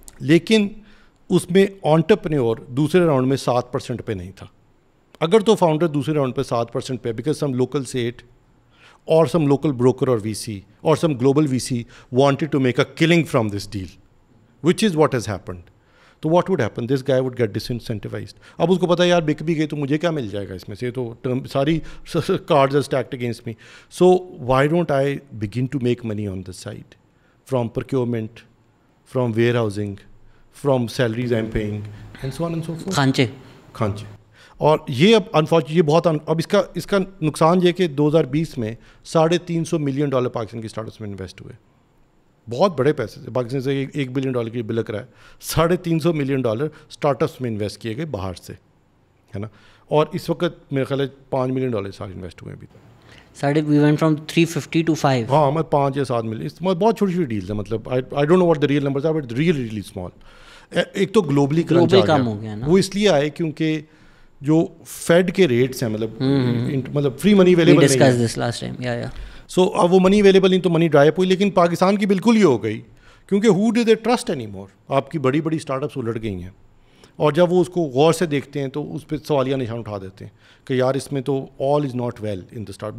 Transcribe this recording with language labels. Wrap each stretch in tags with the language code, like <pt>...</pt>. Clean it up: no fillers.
<ur>لیکن اس میں انٹرپرینیور دوسرے راؤنڈ میں 7% پہ نہیں تھا. اگر تو فاؤنڈر دوسرے راؤنڈ پہ 7% پہ</ur> <en>Because some local set or some local broker or VC or some global VC wanted to make a killing from this deal, which is what has happened. So what would happen? This guy would get disincentivized.</en> <ur>اب اس کو پتا ہے یار بک بھی گئی تو مجھے کیا مل جائے گا اس میں سے, تو ساری</ur> <en>cards are stacked against me. So why don't I begin to make money on this side from procurement, from warehousing, from salaries I'm paying and so on and so forth.</en> <ur>کھانچے. اور یہ اب انفارچونیٹ یہ بہت اب اس کا نقصان یہ کہ 2020 میں $350 ملین پاکستان کی اسٹارٹ اپس میں انویسٹ ہوئے. بہت بڑے پیسے سے, پاکستان سے $1 بلین کی بلک رہا ہے, $350 ملین اسٹارٹ اپس میں انویسٹ کیے گئے باہر سے, ہے نا. اور اس وقت میرے خیال ہے $5 ملین سارے انویسٹ ہوئے ابھی تک.</ur> <en>We went from 350 to 5.</en> <ur>ہاں میں 5 یا 7 ملین, بہت چھوٹی چھوٹی ڈیلز ہیں, مطلب</ur> <en>I don't know what the real numbers are but really small.</en> <ur>ایک تو گلوبلی کرنچ آ گیا, وہ اس لیے آئے کیونکہ جو فیڈ کے ریٹس ہیں مطلب فری منی اویلیبل نہیں ہے. سو اب وہ منی اویلیبل نہیں تو منی ڈرائی اپ ہوئی. لیکن پاکستان کی بالکل ہی ہو گئی کیونکہ</ur> <en>Who do they trust any more.</en> <ur>آپ کی بڑی بڑی اسٹارٹ اپس الٹ گئی ہیں اور جب وہ اس کو غور سے دیکھتے ہیں تو اس پہ سوالیہ نشان اٹھا دیتے ہیں کہ یار اس میں تو</ur> <en>All is not well in the start.</en>